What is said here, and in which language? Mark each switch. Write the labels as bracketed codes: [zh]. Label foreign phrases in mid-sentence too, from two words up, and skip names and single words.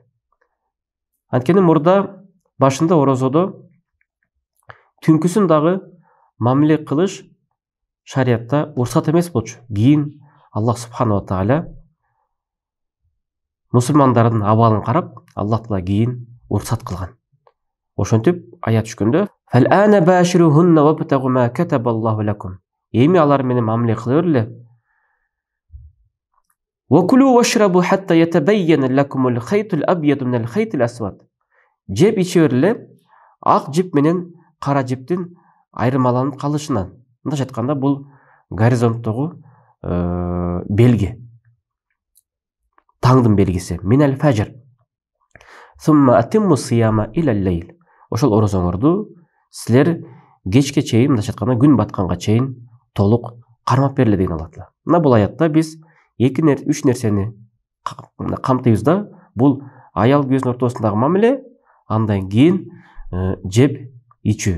[ky] Анткени мурда башында орозодо түнкүсүн дагы мамиле кылыш шариатта уруксат эмес болчу. Кийин Аллах Субханала Тааля мусулмандардын абалын карап, Аллах Таала кийин уруксат кылган. Ошентип аят түшкөндө [ar] "فالآن باشروهن وابتغوا ما كتب الله لكم". [ky] Эми алар менен мамиле кылы берле. [ar] وَكُلُوا وَاشْرَبُوا حَتَّى يَتَبَيَّنَ لَكُمُ الْخَيْطُ الْأَبْيَضُ مِنَ الْخَيْطِ الْأَسْوَدِ. [ky] Жеп иче берле ак жип менен кара жиптин айырмаланып калышынан. Мындайча айтканда бул горизонттогу белги. Таңдын белгиси. [ar] من الفجر. ثم أتموا الصيام إلى الليل. [ky] Ошол орозоңорду силер кечке чейин, мындайча айтканда күн батканга чейин толук кармап берле деген Аллах Таала. Мына бул аятта биз үч нерсени камтыйбыз да. Бул аял күйөөсүнүн ортосундагы мамиле, андан кийин жеп ичүү.